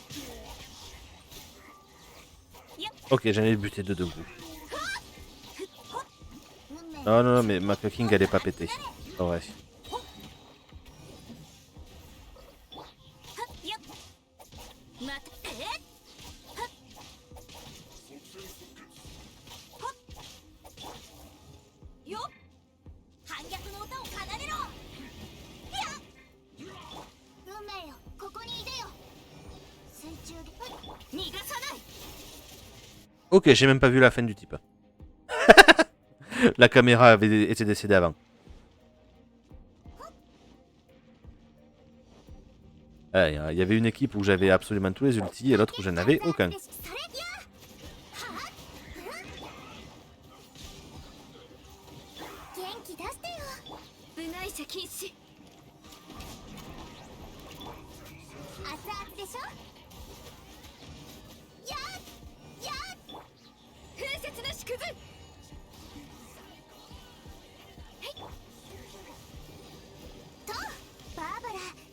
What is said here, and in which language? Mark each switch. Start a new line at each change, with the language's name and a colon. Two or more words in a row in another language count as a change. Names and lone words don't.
French: Ok, j'en ai buté deux de goût. Non, non, non, mais ma King elle est pas pétée. Oh, ouais.
Japanese: はっよっまたはっはっよっ反逆の歌を奏でろやっ運命よここにいでよ水中で逃がさない
French: Ok, j'ai même pas vu la fin du type. La caméra avait été décédée avant. Il y avait une équipe où j'avais absolument tous les ultis et l'autre où j'en avais aucun.
Japanese: 元気出してよ部外者禁止熱々でしょやっやっ風雪の縮図はいとバーバラ